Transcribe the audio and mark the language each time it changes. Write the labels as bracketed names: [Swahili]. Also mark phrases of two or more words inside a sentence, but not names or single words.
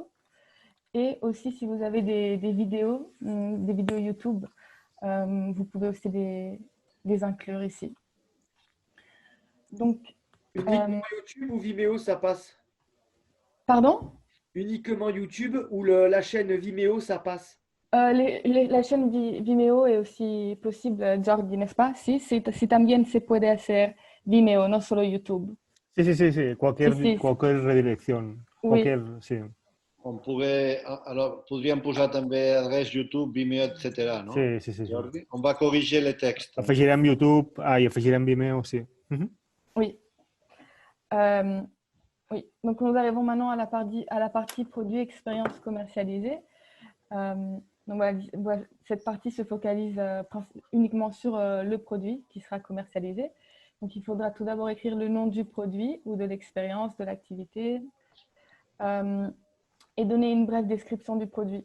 [French] Et aussi, si vous avez des vidéos YouTube, vous pouvez aussi les inclure ici. Donc, Uniquement YouTube ou Vimeo, ça passe? pardon? Uniquement YouTube ou la chaîne Vimeo, ça passe? La chaîne Vimeo es aussi possible, [Catalan] Jordi, ¿no es pas? [Spanish] Sí, sí, sí, también se puede hacer Vimeo, no solo YouTube. Sí, sí, sí, sí, Sí, sí, sí, cualquier redirección, [French] oui, [Spanish] cualquier, sí, [French] On pourrait, alors, [Catalan] podríem posar també adreç YouTube, Vimeo, etc. no? sí, sí, sí, sí. Jordi? [French] On va corriger les textes. [Catalan] Afegirem YouTube, i afegirem Vimeo, sí. Mhm. [French] oui. Euh, oui. Donc, nous arrivons maintenant à la partie produit expérience commercialisée. Donc voilà, cette partie se focalise uniquement sur le produit qui sera commercialisé. Donc, il faudra tout d'abord écrire le nom du produit ou de l'expérience, de l'activité, et donner une brève description du produit.